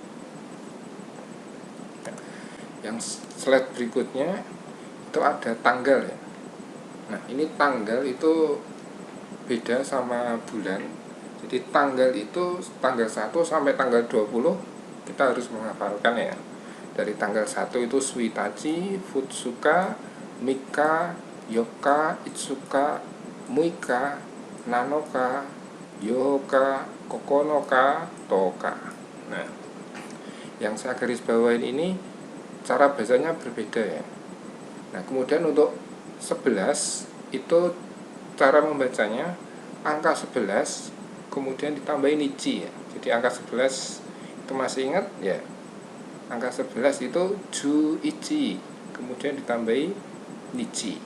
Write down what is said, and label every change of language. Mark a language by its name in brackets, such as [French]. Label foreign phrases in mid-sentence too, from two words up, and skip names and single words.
[Indonesian] Yang slide berikutnya itu ada tanggal ya. Nah, ini tanggal itu beda sama bulan. Jadi tanggal itu tanggal 1 sampai tanggal 20 kita harus menghafalkan ya. Dari tanggal 1 itu [Japanese] ついたち、ふつか、みか、よか、いつか、むいか、なのか、よか、ここのか、とか. [Indonesian] Nah, yang saya garis bawain ini cara bacanya berbeda ya. Nah, kemudian untuk 11 itu cara membacanya angka 11 kemudian ditambahin nichi ya. Jadi angka 11 itu masih ingat ya. Angka 11 itu juichi kemudian ditambahi nichi.